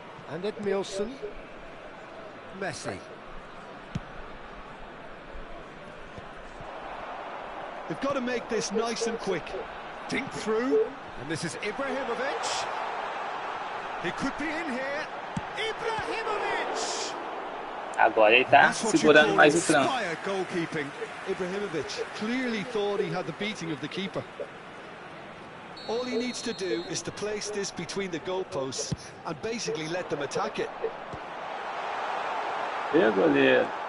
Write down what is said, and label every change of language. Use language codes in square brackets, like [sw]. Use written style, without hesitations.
[en] And Edmilson. Messi. They've got to make this nice and quick. Dink through. And this is Ibrahimovic. He could be in here. Ibrahimovic! [pt] Agora ele tá segurando mais o trampo. [en] Goalkeeping. Ibrahimovic clearly thought he had the beating of the keeper. All he needs to do is to place this between the goalposts and basically let them attack it. [pt] Goleiro.